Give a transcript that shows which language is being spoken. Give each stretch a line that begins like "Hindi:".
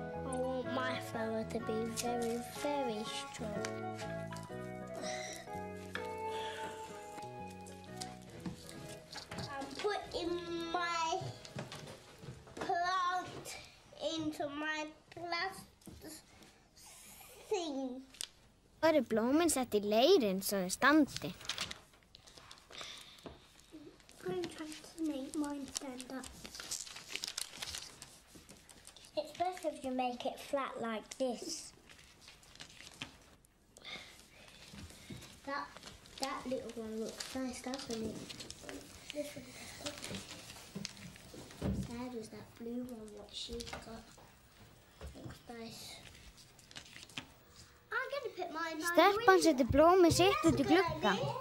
English: I want my flower to be very, very strong. I'm putting my plant into my plastic thing.
Icelandic: Svo eru blómin sett í leirinn svo þau standi.
English: I'm trying to make mine stand up. It's best if you make it flat like this. That little one looks nice, doesn't it? This one. Sad is that blue one, what she's got. Looks nice.
Icelandic: Stelpan setur blómið sitt út í glugga.